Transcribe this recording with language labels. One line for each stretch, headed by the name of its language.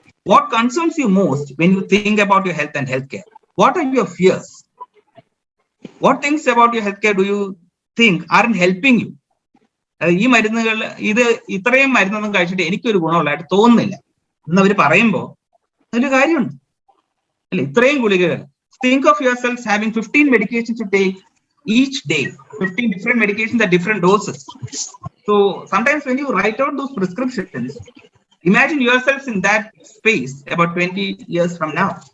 English: What concerns you most when you think about your health and healthcare? What are your fears? What things about your healthcare do you think aren't helping you?
Malayalam: ഈ മരുന്നുകൾ ഇത്രയും മരുന്നൊന്നും കഴിച്ചിട്ട് എനിക്കൊരു ഗുണമുള്ളതായിട്ട് തോന്നുന്നില്ല എന്നവർ പറയുമ്പോൾ അതിന് കാര്യമുണ്ട് അല്ലെ? ഇത്രയും ഗുളികകൾ.
English: Think of yourselves having 15 medications to take each day, 15 different medications at different doses. So sometimes when you write out those prescriptions, imagine yourselves in that space about 20 years from now.